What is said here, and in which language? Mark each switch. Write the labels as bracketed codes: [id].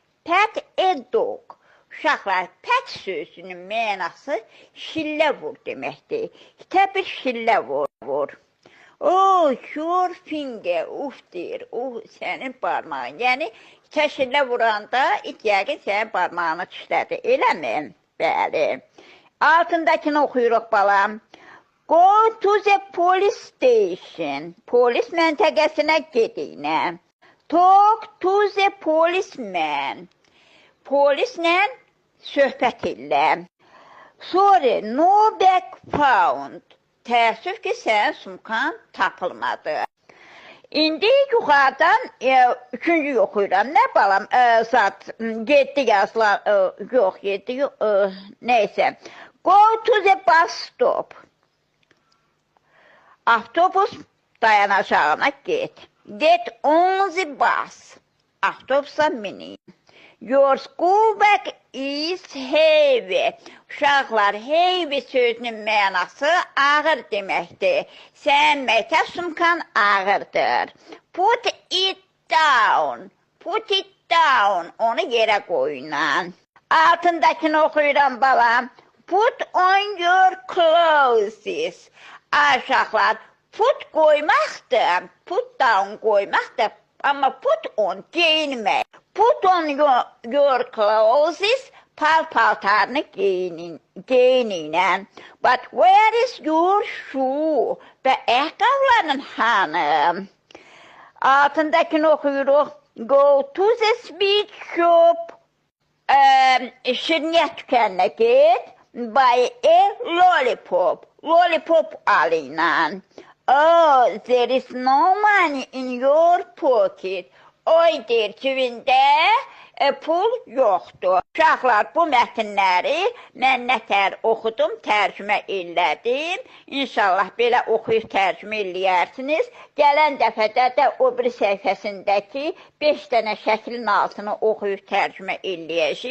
[en] Pet a dog. [az] Uşaqlar, pet sözünün mənası şillə vur deməkdir. İtə bir şillə vur. [en] Oh, your finger, [az] uf deyir, sənin barmağın. Yəni, itə şillə vuranda, it yəqin sənin barmağını dişlədi. Eləmi? Bəli. Altındakını oxuyuruq balam. [en] Go to the police station. [az] Polis məntəqəsinə gedinə. [en] Talk to the policeman. [az] Polislə söhbət elə. [en] Sorry, no bag found. [az] Təəssüf ki, sənin sumkan tapılmadı. İndi yuxarıdan üçüncü oxuyuram. Nə balam? Saat 7 yazılar. Yox, 7 yox. Neysə. [en] Go to the bus stop. [az] Avtobus dayanacağına get. [en] Get on the bus. [az] Avtobusa minin. [en] Your school bag is heavy. [az] Uşaqlar, heavy sözünün mənası ağır deməkdir. Sən məktəb sumkan ağırdır. [en] Put it down. Put it down. [az] Onu yerə qoyunan. Altındakını oxuyuram balam. [en] Put on your clothes. [az] Uşaqlar, put qoymaqdır. Put down qoymaqdır. Amma put on geyinmək. [en] Put on your clothes, [az] paltarını geyinin. [en] But where is your shoe? [az] Və ayaqqabıların hanı? Altındakını oxuyuruq. [en] Go to the sweet shop. [az] Şirniyyat dükkanına get. [en] Buy a lollipop. [az] Lollipop alınan. [en] Oh, there is no money in your pocket. [az] Oy deyir, cibində pul yoxdur. Uşaqlar, bu mətnləri mən nətər oxudum, tərcümə elədim. İnşallah belə oxuyub tərcümə eləyərsiniz. Gələn dəfədə də o bir səhifəsindəki 5 dənə şəklin altını oxuyub tərcümə eləyəcək.